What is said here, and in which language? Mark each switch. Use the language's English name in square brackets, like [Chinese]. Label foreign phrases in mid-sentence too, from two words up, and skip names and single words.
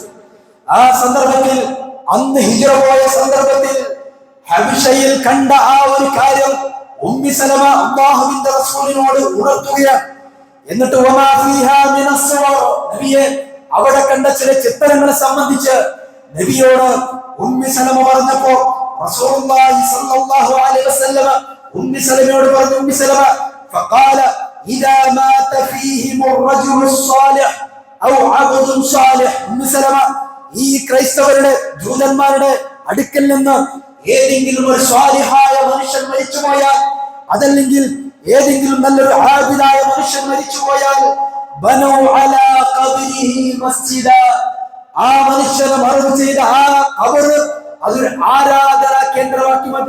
[Malayalam] ആ സന്ദർഭത്തിൽ അന്ന് ഹിജ്റ പോയ സന്ദർഭത്തിൽ ഹബശയിൽ കണ്ട ആ ഒരു കാര്യം ഉമ്മി സലമ അല്ലാഹുവിന്റെ റസൂലിനോട് ഉണർത്തുകയാണ്. എന്നിട്ട് നബിയെ അവിടെ കണ്ട ചില ചിത്രങ്ങളെ സംബന്ധിച്ച് നബിയോട് ഉമ്മി സലമ പറഞ്ഞപ്പോ റസൂലുള്ളാഹി [Arabic] صلى الله عليه وسلم [Malayalam] ഉമ്മി സലമയോട് പറഞ്ഞു, ഉമ്മി സലമ [Arabic] فقال اذا مات فيهم الرجل الصالح او عبد صالح. [Malayalam] ഉമ്മി സലമ ഈ ക്രൈസ്തവരുടെ ജൂതന്മാരുടെ അടുക്കൽ നിന്ന് ഏതെങ്കിലും ഒരു സ്വാലിഹായ മനുഷ്യൻ മരിച്ചുപോയാൽ, അതല്ലെങ്കിൽ ഏതെങ്കിലും നല്ലൊരു ആബിദായ മനുഷ്യൻ മരിച്ചുപോയാൽ [Arabic] بنوا على قبره مسجدا. [Malayalam] ആ മനുഷ്യനെ മറവ് ചെയ്ത ആ ഖബർ അതൊരു ആരാധനാ കേന്ദ്രമാക്കി മാറ്റി.